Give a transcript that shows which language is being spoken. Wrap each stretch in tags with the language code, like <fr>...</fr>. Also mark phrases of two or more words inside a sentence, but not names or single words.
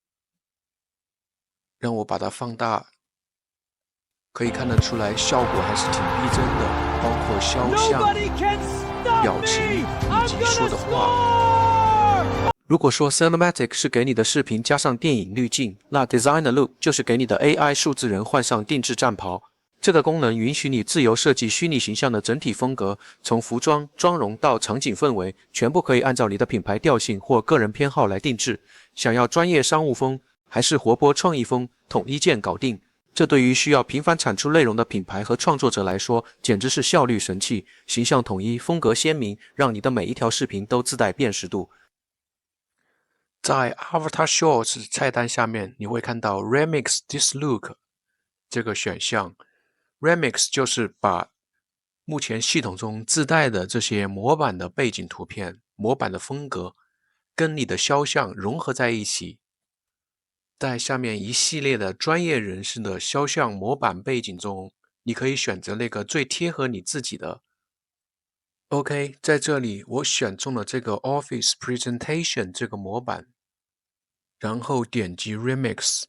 <zh>讓我把它放大，可以看得出來效果還是挺逼真的，包括肖像、表情以及說的話。如果說 Cinematic 是給你的視頻加上電影濾鏡，那</zh> <en>Designer Look</en> <zh>就是給你的 AI 數字人換上定制戰袍。這個功能允許你自由設計虛擬形象的整體風格，從服裝、妝容到場景氛圍，全部可以按照你的品牌調性或個人偏好來定制。想要專業商務風，還是活潑創意風，統一鍵搞定。這對於需要頻繁產出內容的品牌和創作者來說，簡直是效率神器。形象統一，風格鮮明，讓你的每一條視頻都自帶辨識度。在</zh> <en>Avatar Shorts</en> <zh>菜單下面，你會看到</zh> <en>Remix this look</en> <zh>這個選項。Remix 就是把目前系統中自帶的這些模板的背景圖片、模板的風格，跟你的肖像融合在一起。在下面一系列的專業人士的肖像模板背景中，你可以選擇那個最貼合你自己的。OK， 在這裡我選中了這個</zh> <en>Office Presentation</en> <zh>這個模板，然後點擊 Remix。</zh>